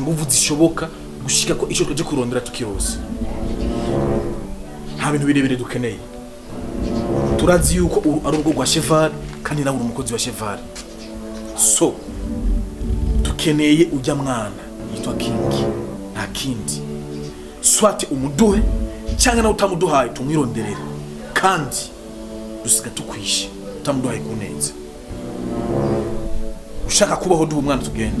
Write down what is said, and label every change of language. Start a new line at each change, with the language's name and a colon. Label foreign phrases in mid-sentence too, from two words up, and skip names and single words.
Rundi: ingufu zishoboka gushika ko ico twaje kurondera tukirose nta bintu birebire dukeneye turazi yuko ari urugo rwa cheval kandi nawe uri umukozi wa cheval so dukeneye ujya mwana yitwa King nta kindi swati umuduhe cyangwa nawe utamuduhaye tumwironderera kandi dusiga tukwishe utamuduhaye kunenza ushaka kubaho duha umwana tugende